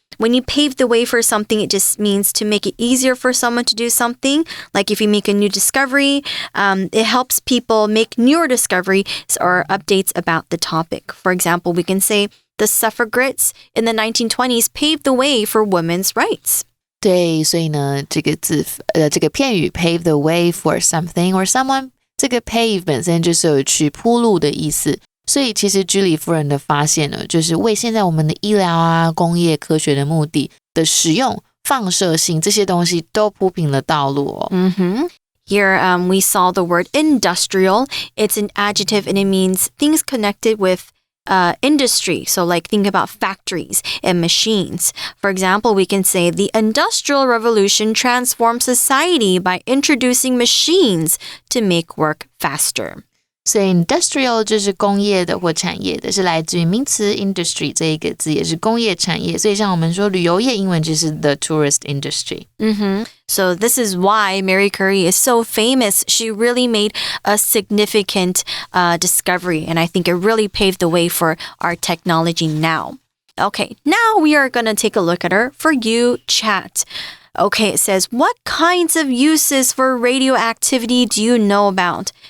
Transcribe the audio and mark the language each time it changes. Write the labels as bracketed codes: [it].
[en] When you pave the way for something, it just means to make it easier for someone to do something. Like if you make a new discovery, it helps people make newer discoveries or updates about the topic. For example, we can say the suffragettes in the 1920s paved the way for women's rights. [zh] 对，所以呢，这个片语 [en] pave the way for something or someone， [zh] 这个 pave 本身就是有去铺路的意思。所以其实居里夫人的发现呢，就是为现在我们的医疗啊、工业科学的目的的使用放射性这些东西都铺平了道路哦。 [en] Here we saw the word industrial. It's an adjective and it means things connected with industry. So like think about factories and machines. For example, we can say the Industrial Revolution transformed society by introducing machines to make work faster. [zh] 所以 industrial 就是工业的或产业的，是来自于名词 industry 这一个字，也是工业产业。所以像我们说旅游业，英文就是 [en] the tourist industry. So this is why Marie Curie is so famous. She really made a significant discovery, and I think it really paved the way for our technology now. Okay, now we are going to take a look at our For You chat. Okay, it says, what kinds of uses for radioactivity do you know about?